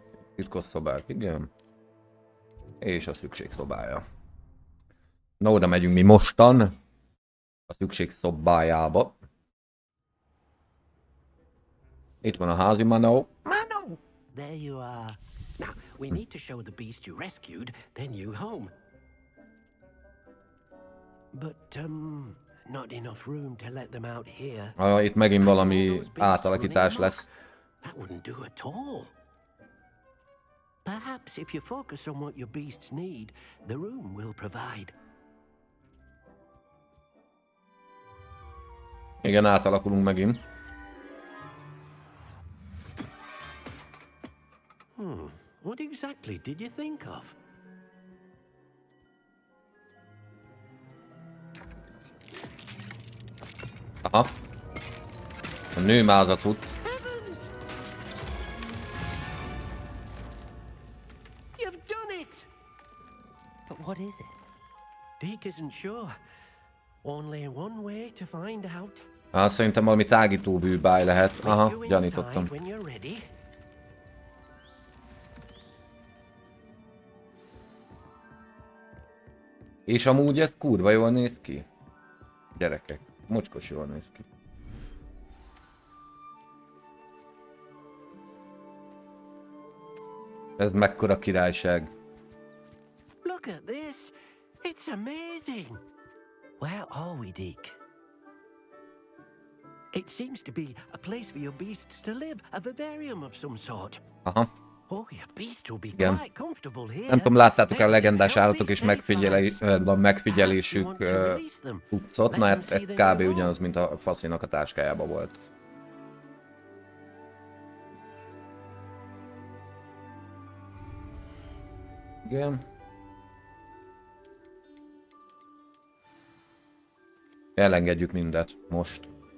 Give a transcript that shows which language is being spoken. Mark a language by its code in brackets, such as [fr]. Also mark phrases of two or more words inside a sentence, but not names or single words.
[hu] Titkos szobák, igen. És a szükségszobája. Na, oda megyünk mi mostan. A szükségszobájába. Itt van a házi Manó. [en] Mano! There you are. Now, we need to show the beast you rescued their new home. But, not enough room to let them out here. [hu] Itt megint valami átalakítás lesz. [en] That wouldn't do at all. Perhaps if you focus on what your beasts need, the room will provide. [hu] Igen, átalakulunk megint. [en] What exactly did you think of? Aha. [hu] A nőmáz a cucc. [en] Heavens! You've done it! But what is it? Deke isn't sure. Only one way to find out. [hu] Szerintem valami tágító bűbáj lehet. Aha, [en] You [hu] gyanítottam. [en] inside when you're ready. [hu] És amúgy ez kurva jól néz ki. Gyerekek, mocskos jól néz ki. Ez mekkora királyság. [en] Look at this. It's amazing. Where are we, Deke? It seems to be a place for your beasts to live, a vivarium of some sort. Aha. Oh, your beasts will be [hu] Igen. [en] quite comfortable here. [hu] Nem tudom, láttátok-e a [en] They'll [hu] legendás [en] live [hu] állatok és [en] healthy, safe lives. [hu] megfigyelésük [en] Perhaps you want to release them. [hu] cuccot? [en] Let [hu] Na [en] them [hu] hát [en] see [hu] ez [en] their [hu] kb. [en] new [hu] Ugyanaz, mint a faszinak a táskájában volt. Igen. Elengedjük mindet most.